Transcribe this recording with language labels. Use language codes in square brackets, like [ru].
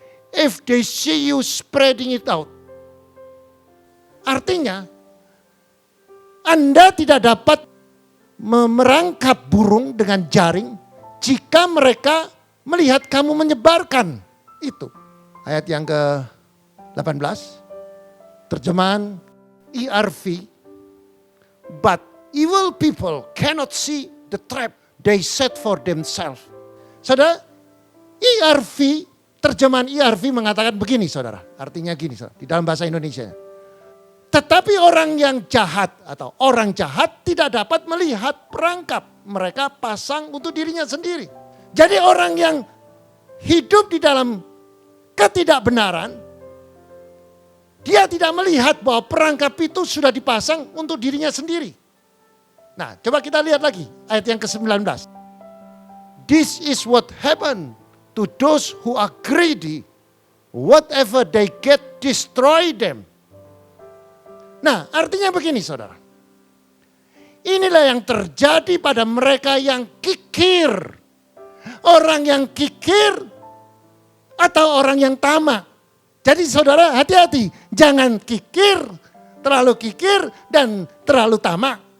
[en] If they see you spreading it out. [id] Artinya, Anda tidak dapat merangkap burung dengan jaring jika mereka melihat kamu menyebarkan itu. Ayat yang ke-18, terjemahan ERV. [en] But evil people cannot see the trap they set for themselves. [id] Saudara, ERV, terjemahan ERV mengatakan begini saudara. Artinya gini saudara, di dalam bahasa Indonesia. Tetapi orang yang jahat atau orang jahat tidak dapat melihat perangkap mereka pasang untuk dirinya sendiri. Jadi orang yang hidup di dalam ketidakbenaran, dia tidak melihat bahwa perangkap itu sudah dipasang untuk dirinya sendiri. Nah, coba kita lihat lagi ayat yang ke-19. [en] This is what happened to those who are greedy. Whatever they get, destroy them. [id] Nah, artinya begini saudara. Inilah yang terjadi pada mereka yang kikir. Orang yang kikir atau orang yang tamak. Jadi saudara hati-hati. Jangan kikir, terlalu kikir dan terlalu tamak.